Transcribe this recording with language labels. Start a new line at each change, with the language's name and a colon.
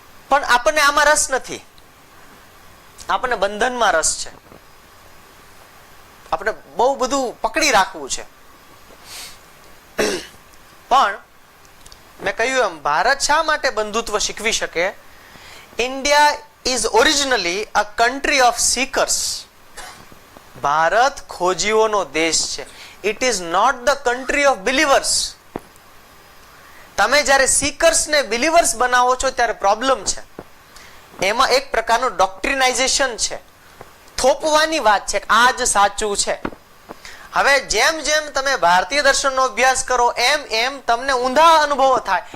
Gujarati: પણ આપણને આમાં રસ નથી, આપણને બંધનમાં રસ છે. આપણે બહુ બધું પકડી રાખવું છે. પણ મેં કહ્યું એમ, ભારત શા માટે બંધુત્વ શીખવી શકે? India
English: is originally a country of seekers.
Gujarati: Bharat ખોજીઓનો દેશ છે.
English: It is not the country of believers.
Gujarati: તમે જ્યારે seekers ને believers બનાવો છો ત્યારે પ્રોબ્લેમ છે. એમાં એક પ્રકારનું ડોક્ટ્રિનાઇઝેશન છે, થોપવાની વાત છે, આ જ સાચું છે. હવે જેમ જેમ તમે ભારતીય દર્શનનો અભ્યાસ કરો એમ એમ તમને ઊંધા અનુભવો થાય.